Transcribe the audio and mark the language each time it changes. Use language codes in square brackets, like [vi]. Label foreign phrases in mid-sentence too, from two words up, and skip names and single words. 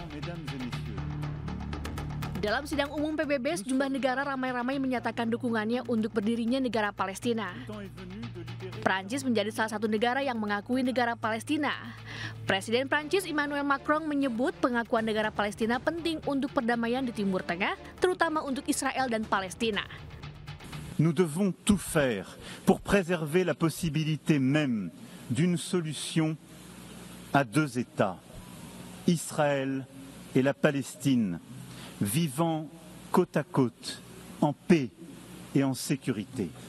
[id] Dalam sidang umum PBB, sejumlah negara ramai-ramai menyatakan dukungannya untuk berdirinya negara Palestina. Prancis menjadi salah satu negara yang mengakui negara Palestina. Presiden Prancis Emmanuel Macron menyebut pengakuan negara Palestina penting untuk perdamaian di Timur Tengah, terutama untuk Israel dan Palestina. [fr] Nous devons tout faire pour préserver la possibilité même d'une solution à deux États, Israël et la Palestine, vivant côte à côte, en paix et en sécurité.